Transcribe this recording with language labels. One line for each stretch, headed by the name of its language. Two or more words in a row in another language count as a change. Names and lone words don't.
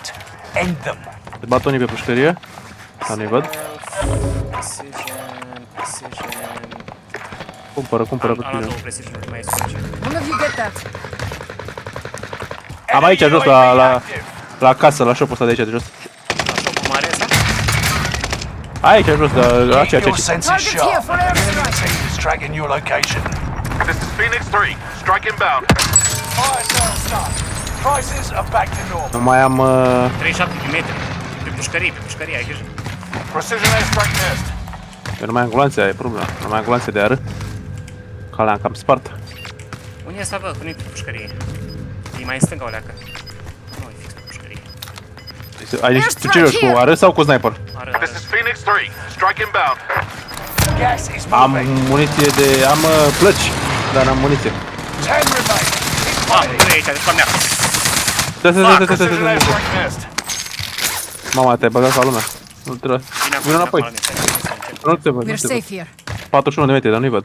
English: End them.
Romanian: Se bat unii pe pușcărie. Da, nu-i văd.
English: Precision.
Romanian: Cumpără Am pe luat tine. două precision, mai este aici.
English: One of you get that.
Romanian: Am aici
English: Enemy
Romanian: jos
English: UAV
Romanian: la
English: active.
Romanian: casă, la shop-ul ăsta de aici de jos. La shop-ul mare ăsta? Aici jos, la
English: Keep
Romanian: aceea
English: your
Romanian: ce.
English: senses Target here sharp. for The enemy airstrike. team is tracking your location. This is Phoenix 3. Strike inbound. Fire sale start. Prices are back to normal.
Romanian: Nu mai am... 37 de metri. Pe pușcărie, ai grijă.
English: Precision airstrike test.
Romanian: Eu nu mai am gloanțe, aia e problema. Nu mai am gloanțe de ară. Ca le-am cam spart. Unde e asta, bă? Unde e pe pușcărie? E mai în stânga o leacă. Nu, e fix pe pușcărie. Ai niște ce joci, cu ară sau cu sniper? Are.
English: This is Phoenix 3. Strike inbound. Gas is
Romanian: Am
English: moving.
Romanian: muniție de... am plăci, dar n-am muniție.
English: 10 remain.
Romanian: Ah, nu e aici, de fapt mea.
English: Precision airstrike test.
Romanian: Mama, te-ai băgat ca lumea. Nu trebuie. Vino înapoi. Nu te văd, nu
English: We're
Romanian: te văd.
English: safe here.
Romanian: 41 de metri, dar nu-i văd.